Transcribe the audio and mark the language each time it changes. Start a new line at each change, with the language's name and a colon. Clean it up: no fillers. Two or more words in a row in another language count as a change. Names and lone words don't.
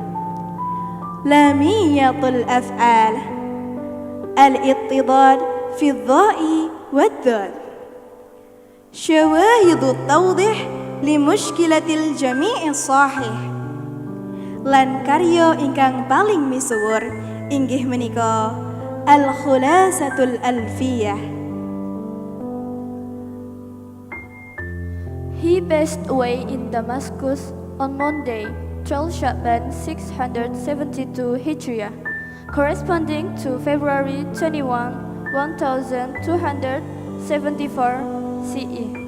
Javanese: Lamiyatul Af'al, Al-Ittidad fi Dha'i wad Dad, Syawahidut Tawdih li Mushkilatil Jami'i Sahih. Lan karya ingkang paling misuwur inggih menika Al-Khulasatul Alfiyah.
English: He passed away in Damascus on Monday, 12 Sha'ban 672 Hijriah, corresponding to February 21, 1274 CE.